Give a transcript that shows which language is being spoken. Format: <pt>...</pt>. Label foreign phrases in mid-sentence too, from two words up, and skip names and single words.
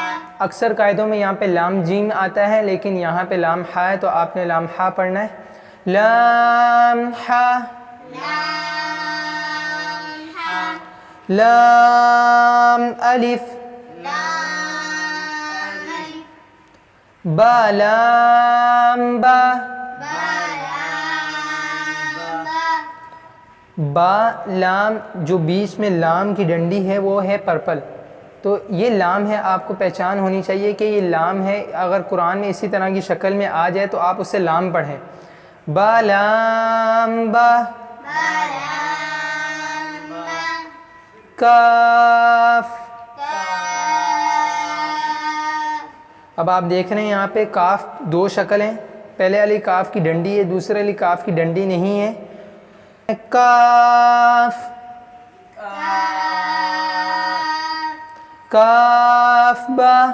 <ur>اکثر قاعدوں میں یہاں پہ لام جیم آتا ہے، لیکن یہاں پہ لام حا ہے تو آپ نے لام حا پڑھنا ہے۔ لام حا۔ لام حا. لام الف۔ لام ألف. با لام با۔ با لام با. با لام جو بیچ میں لام کی ڈنڈی ہے وہ ہے پرپل، تو یہ لام ہے، آپ کو پہچان ہونی چاہیے کہ یہ لام ہے۔ اگر قرآن میں اسی طرح کی شکل میں آ جائے تو آپ اس سے لام پڑھیں۔ با لام با۔ با لام با. کاف۔ کاف. اب آپ دیکھ رہے ہیں یہاں پہ کاف 2 شکل ہیں، پہلے والی کاف کی ڈنڈی ہے، دوسرے والی کاف کی ڈنڈی نہیں ہے۔ کاف۔ کاف با۔</ur>